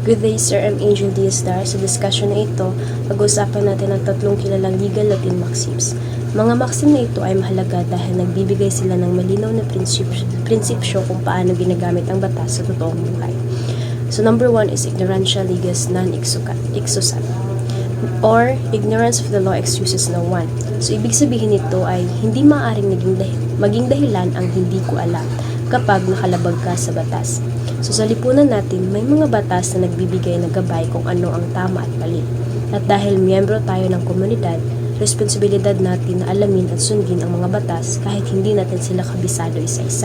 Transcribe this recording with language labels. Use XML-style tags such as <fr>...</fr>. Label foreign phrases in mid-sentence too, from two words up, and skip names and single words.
<en>Good day, Sir. I'm Angel Diaz-Dar.</en> <tl>Sa discussion na ito, pag-uusapan natin ang tatlong kilalang</tl> <en>legal Latin maxims.</en> <tl>Mga maxim na ito ay mahalaga dahil nagbibigay sila ng malinaw na prinsipyo kung paano ginagamit ang batas sa totoong buhay.</tl> <en>So number 1 is</en> <la>ignorantia legis non excusat,</la> <en>or ignorance of the law excuses no one.</en> <tl>So ibig sabihin nito ay hindi maaaring maging dahilan ang hindi ko alam kapag nakalabag ka sa batas. So sa lipunan natin, may mga batas na nagbibigay ng gabay kung ano ang tama at mali. At dahil miyembro tayo ng komunidad, responsibilidad natin na alamin at sundin ang mga batas kahit hindi natin sila kabisado isa-isa.</tl>